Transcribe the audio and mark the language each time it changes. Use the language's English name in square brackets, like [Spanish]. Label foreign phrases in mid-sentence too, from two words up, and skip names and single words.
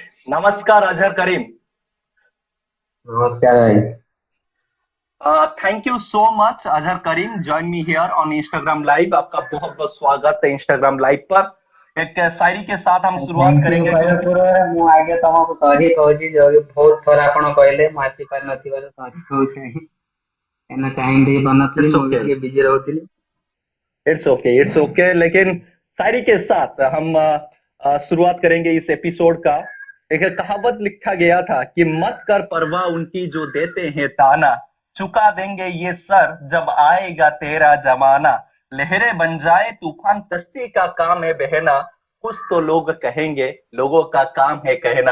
[Hindi] नमस्कार अजहर करीम। नमस्कार भाई। [English] Thank you so much Azhar Karim, join me here on Instagram live. [Hindi] आपका बहुत बहुत स्वागत है इंस्टाग्राम लाइव पर। एक शायरी के साथ हम शुरुआत [English] thank you [Hindi] करेंगे [Odia] କହିବା क्योंकि ପୂର୍ବରୁ ମୁଁ ଆଗେ ତମକୁ ସରି କହୁଛି ଯୋଉ ବହୁତ ଥର ଆପଣ କହିଲେ ମୁଁ ଆସିପାରି ନଥିବାରୁ ସରି କହୁଛି କାହିଁକିନା ଟାଇମ ଦେଇ ପାରୁନଥିଲି इट्स ମୁଁ ବି ओके, ଟିକେ बिजी ରହୁଥିଲି। [English] It's okay, it's okay. [Hindi] लेकिन शायरी के साथ हम शुरुआत करेंगे इस एपिसोड का। एक कहावत लिखा गया था कि मत कर परवाह उनकी जो देते हैं ताना, चुका देंगे ये सर जब आएगा तेरा जमाना। लहरें बन जाए तूफान कश्ती का काम है बहना, कुछ तो लोग कहेंगे लोगों का काम है कहना।